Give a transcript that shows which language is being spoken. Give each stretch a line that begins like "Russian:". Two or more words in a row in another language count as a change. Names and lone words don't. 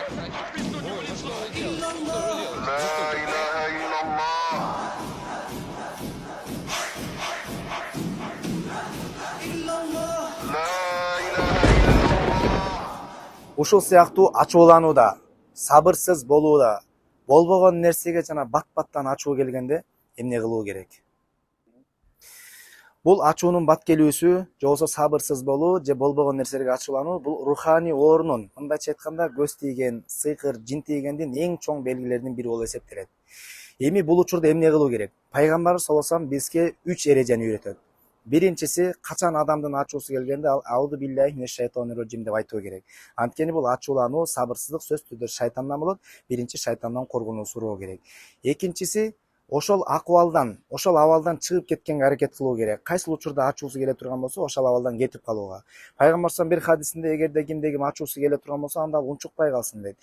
Arabic: لا إله إلا الله. لا إله إلا الله.
Kyrgyz: Ушул сыяктуу ачууланууда, сабырсыз болууда, болбогон нерсеге жана бат-баттан ачуу келгенде эмне кылуу керек? Бул ачуунун бат келүүсү, же болбосо сабырсыз болуу, же болбогон нерселерге ачуулануу, бул руханий орунун, мындайча айтканда, көз тийген, сыйкыр, жин тийгендин эң чоң белгилеринин бири болуп эсептелет. Эми бул учурда эмне кылуу керек? Пайгамбарыбыз
Arabic: صلى الله عليه وسلم
Kyrgyz: бизге 3 эрежени үйрөтөт. Биринчиси, качан адамдын ачуусу келгенде ал
Arabic: أعوذ بالله من الشيطان الرجيم
Kyrgyz: деп айтуу керек. Анткени бул ачуулануу, сабырсыздык сөзсүз түрдө шайтандан болот. Биринчи шайтандан коргонуу суроо керек. Экинчиси, ошол абалдан чыгып кеткенге аракет кылуу керек. Кайсыл учурда ачуусу келе турган болсо, ошол абалдан кетип калууга. Пайгамбар бир хадисинде эгерде кимде ким ачуусу келе турган болсо, анда ал унчукпай калсын дейт.